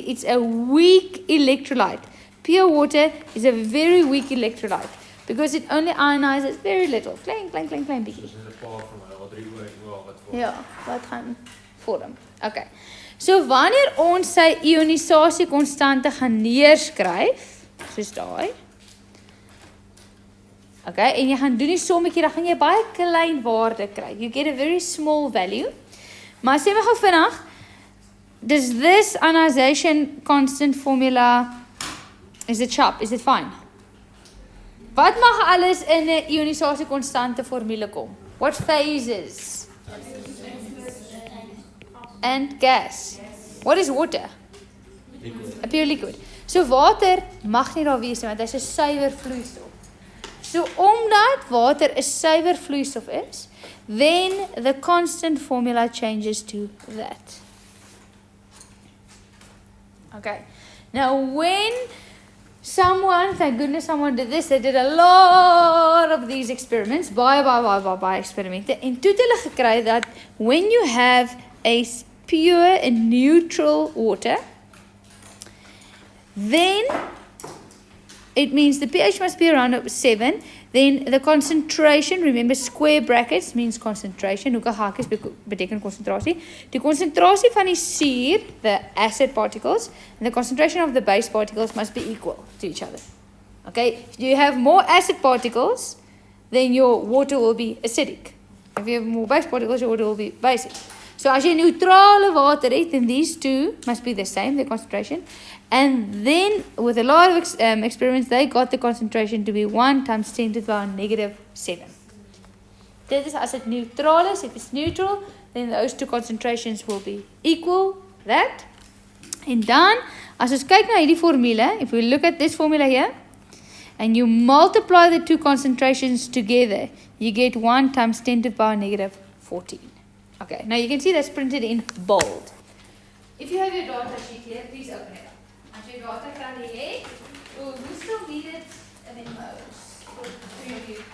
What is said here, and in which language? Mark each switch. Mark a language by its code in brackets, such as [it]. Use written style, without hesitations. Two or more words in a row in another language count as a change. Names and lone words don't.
[en] It's a weak electrolyte. Pure water is a very weak electrolyte because it only ionizes very little. [af] Klein bietjie. Dis 'n paar van my H3O wat voor. Ja, wat gaan vorm. Okay. So wanneer ons sy ionisasiekonstante gaan neerskryf, soos daai. Okay, en jy gaan doen die sommetjie, dan gaan jy baie klein waarde kry. [en] You get a very small value. [af] Maar sê my gou vinnig, [en] does this ionization constant formula, is it sharp? Is it fine? [af] Wat mag alles in 'n ionisasiekonstante formule kom? [en] What phases? And gas. What is water? Liquid. A pure liquid. [af] So water mag nie daar wees nie, want hy's 'n suiwer vloeistof. So omdat water 'n suiwer vloeistof is, [en] then the constant formula changes to that. Okay. Now when someone, thank goodness someone did this, they did a lot of these experiments, [af] baie experimente, en toe het hulle gekry dat [en] when you have a pure and neutral water, then it means the pH must be around 7. Then the concentration, remember square brackets means concentration. [af] Hoeke hakies beteken concentrasie. Die concentrasie van die suur, [en] the acid particles, and the concentration of the base particles must be equal to each other. Okay, if you have more acid particles, then your water will be acidic. If you have more base particles, your water will be basic. [af] So as jy neutrale water het, [en] then these two must be the same, the concentration. And then, with a lot of experiments, they got the concentration to be 1 times 10 to the power -7. [af] Dit is as dit neutral is. [en] If it's neutral, then those two concentrations will be equal, that. [af] En dan, as ons kyk na hierdie formule, [en] if we look at this formula here, and you multiply the two concentrations together, you get 1 times 10 to the power negative 14. Okay, now you can see that's printed in bold. If you have your data sheet here, please open it up. As your data currently here, we still need it and then for the three of you.